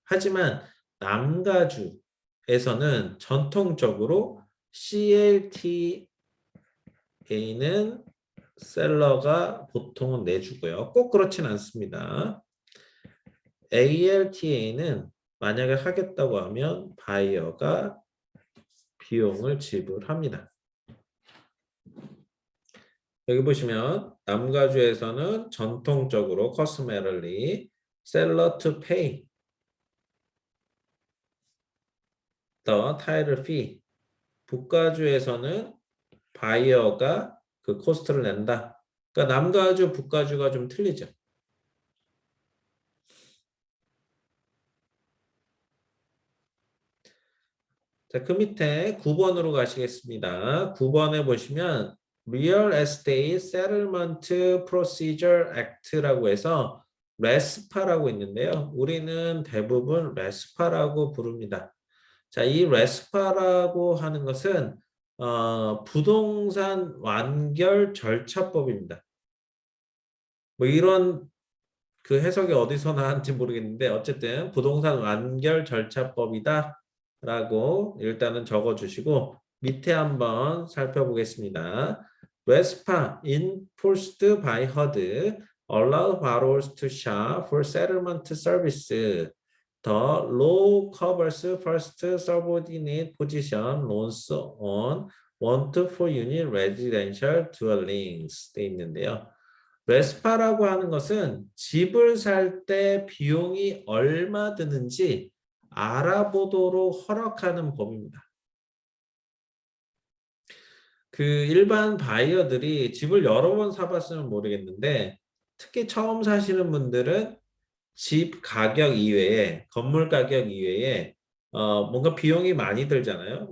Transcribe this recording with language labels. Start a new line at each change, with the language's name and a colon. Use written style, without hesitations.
Korean: 하지만 남가주에서는 전통적으로 CLTA는 셀러가 보통은 내주고요. 꼭 그렇진 않습니다. ALTA는 만약에 하겠다고 하면 바이어가 비용을 지불합니다. 여기 보시면 남가주에서는 전통적으로
English: customarily seller to pay the title fee.
Korean: 북가주에서는 바이어가 그 코스트를 낸다. 그러니까 남가주, 북가주가 좀 틀리죠. 자, 그 밑에 9번으로 가시겠습니다. 9번에 보시면 Real Estate Settlement Procedure Act라고 해서 레스파라고 있는데요. 우리는 대부분 레스파라고 부릅니다. 자, 이 레스파라고 하는 것은 부동산 완결 절차법입니다. 뭐 이런 그 해석이 어디서 나왔는지 모르겠는데 어쨌든 부동산 완결 절차법이다 라고 일단은 적어주시고 밑에 한번 살펴보겠습니다.
English: RESPA enforced by HUD allow borrowers to shop for settlement service. The law covers first subordinate position loans on 1 to 4 unit residential dwellings
Korean: 돼 있는데요. 레스파라고 하는 것은 집을 살 때 비용이 얼마 드는지 알아보도록 허락하는 법입니다. 그 일반 바이어들이 집을 여러 번 사봤으면 모르겠는데 특히 처음 사시는 분들은 집 가격 이외에 건물 가격 이외에 뭔가 비용이 많이 들잖아요.